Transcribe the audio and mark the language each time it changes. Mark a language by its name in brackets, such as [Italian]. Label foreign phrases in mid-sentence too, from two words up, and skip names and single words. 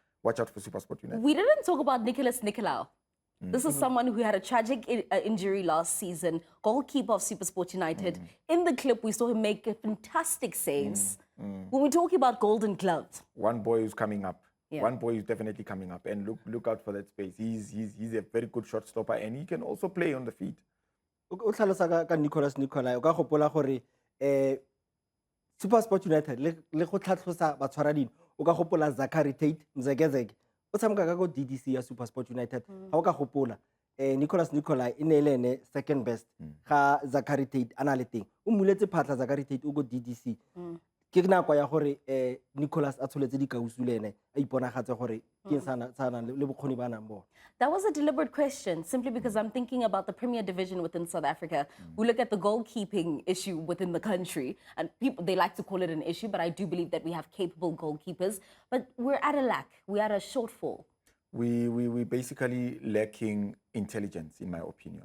[English] We didn't talk about Nicholas Nicolau. This is someone who had a tragic injury last season, goalkeeper of SuperSport United. In the clip, we saw him make fantastic saves. When we're talking about golden gloves. One boy who's coming up. Yeah. One boy is definitely coming up. And look out for that space. He's a very good shot stopper and he can also play on the feet. [Tswana] O tlhalosa ka Nicholas Nicolai o ka gopola gore SuperSport United le go tlhatlhosa batshwaradino o ka gopola Zachary Tate Mzegezege o tshameka ka go DDC ya SuperSport United ha o ka gopola Nicholas Nicolai e ne le ene [English] second best [Tswana] ga Zachary Tate ana le teng o muletse phatla Zachary Tate o go DDC ke nako ya gore Nicholas a tsholetse dikausu le ene a iponagatse gore ke sana le bokgoni ba nang bona. [English] That was a deliberate question, simply because I'm thinking about the Premier Division within South Africa. We look at the goalkeeping issue within the country, and people, they like to call it an issue, but I do believe that we have capable goalkeepers. But we're at a lack. We're at a shortfall. We basically lacking intelligence, in my opinion.